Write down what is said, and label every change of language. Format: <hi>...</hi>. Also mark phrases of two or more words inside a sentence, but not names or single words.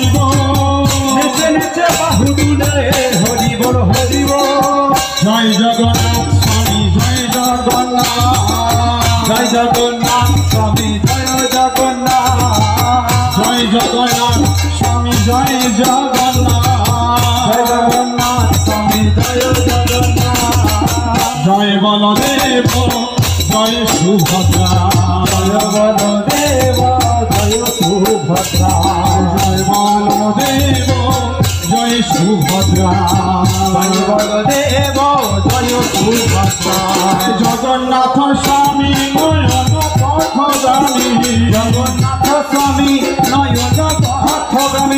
<bn>বল, নিচে নিচে বাহু তুলে, হরি বল, হরি বল, জয় জগন্নাথ স্বামী, জয় জগন্নাথ, জয় জগন্নাথ স্বামী, জয় জগন্নাথ, জয় জগন্নাথ স্বামী, জয় জগন্নাথ, জয় জগন্নাথ স্বামী, জয় জগন্নাথ, জয় বলদেব, জয় সুভদ্রা, জয় বলদেব. সুভদ্রা জয় বলদেব জয় সুভদ্রা জয় বলদেব জয় সুভদ্রা</bn> <sa>জগন্নাথ স্বামী নয়ন পথগামী জগন্নাথ স্বামী নয়ন পথগামী</sa>